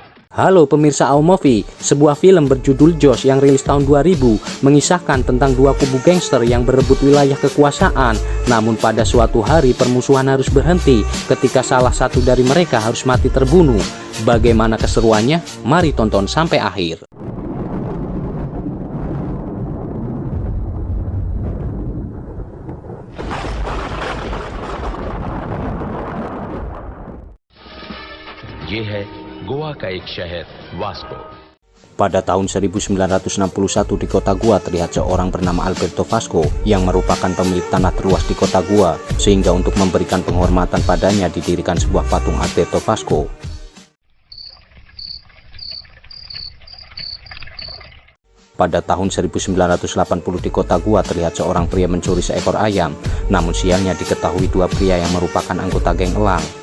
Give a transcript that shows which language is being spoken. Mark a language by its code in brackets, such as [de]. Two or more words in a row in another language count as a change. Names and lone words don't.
[id] Halo pemirsa Aomovie, sebuah film berjudul Josh yang rilis tahun 2000 mengisahkan tentang dua kubu gangster yang berebut wilayah kekuasaan. Namun pada suatu hari permusuhan harus berhenti ketika salah satu dari mereka harus mati terbunuh. Bagaimana keseruannya? Mari tonton sampai akhir. [hi] ये है गोवा का एक शहर वास्को. [id] Pada tahun 1961 di kota Goa terlihat seorang bernama Alberto Vasco yang merupakan pemilik tanah terluas di kota Goa, sehingga untuk memberikan penghormatan padanya didirikan sebuah patung Alberto Vasco. Pada tahun 1980 di kota Goa terlihat seorang pria mencuri seekor ayam, namun sialnya diketahui dua pria yang merupakan anggota geng elang.